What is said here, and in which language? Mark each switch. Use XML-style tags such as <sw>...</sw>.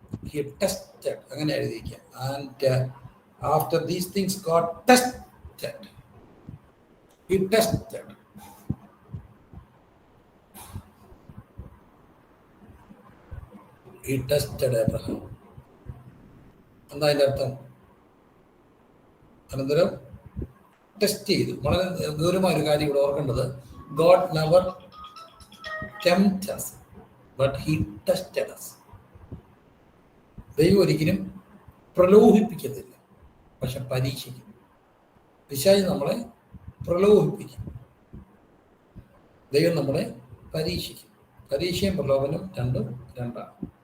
<en>He tested,</en> <ml>അങ്ങനെ എഴുതിക്കുക.</ml> <en>And after these things God tested. He tested. He tested Abraham.</en> <ml>എന്താ അതിൻ്റെ അർത്ഥം? അനന്തരം ടെസ്റ്റ് ചെയ്തു. വളരെ ഗൗരവമായ ഒരു കാര്യം ഇവിടെ ഓർക്കേണ്ടത്,</ml> <en>God never tempts us, but He tested us.</en> <ml>ദൈവം ഒരിക്കലും പ്രലോഭിപ്പിക്കത്തില്ല, പക്ഷെ പരീക്ഷിക്കും. പിശാച് നമ്മളെ പ്രലോഭിപ്പിക്കും, ദൈവം നമ്മളെ പരീക്ഷിക്കും. പരീക്ഷയും പ്രലോഭനം രണ്ടും രണ്ടാണ്.</ml>